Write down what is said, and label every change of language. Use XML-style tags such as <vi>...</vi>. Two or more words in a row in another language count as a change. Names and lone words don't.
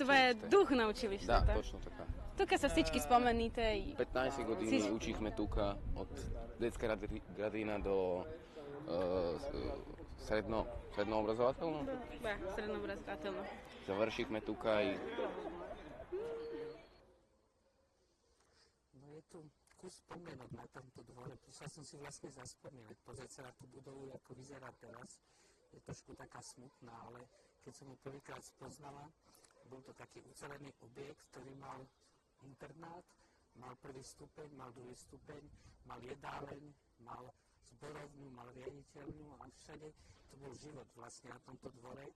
<bg>Това е дух на училището. Да, точно така. Тук са всички спомените. 15 години учихме тук, от детска градина до средно образователно. Да, средно образователно. Завършихме тук и...</bg> <sk>No je tu kus spomienok na tomto dvore. Prišla som si vlastne zaspomínať, pozrieť sa na tú budovu, ako vyzerá teraz. Je trošku taká smutná, ale keď som ju prvýkrát spoznala, bol to taký ucelený objekt, ktorý mal internát, mal prvý stupeň, mal druhý stupeň, mal jedáleň, mal zborovňu, mal riaditeľňu a všade to bol život vlastne na tomto dvore.</sk>